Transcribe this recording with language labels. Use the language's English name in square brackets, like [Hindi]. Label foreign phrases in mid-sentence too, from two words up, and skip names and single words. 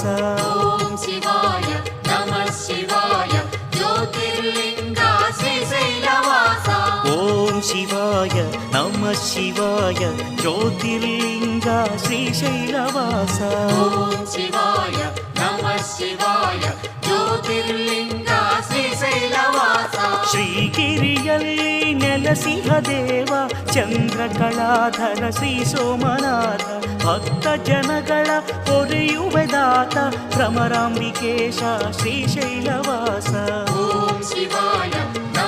[Telugu] ఓం శివాయ నమః శివాయ జ్యోతిర్లింగ శ్రీశైలవాస. ఓం శివాయ నమః శివాయ జ్యోతిర్లింగ శ్రీశైలవాస. ఓం శివాయ నమః శివాయ జ్యోతిర్లింగ శ్రీశైలవాಸ. [Kannada] ಶ್ರೀಗಿರಿಯಲ್ಲಿ ನೆಲಸಿಹ ದೇವ ಚಂದ್ರಕಳಾಧರ ಶ್ರೀ ಸೋಮನಾಥ ಭಕ್ತ ಜನಗಳ ಪೊರೆಯುವೆದಾತ ಭ್ರಮರಾಂಬಿಕೇಶ ಶ್ರೀಶೈಲವಾಸ. ಓಂ ಶಿವಾಯ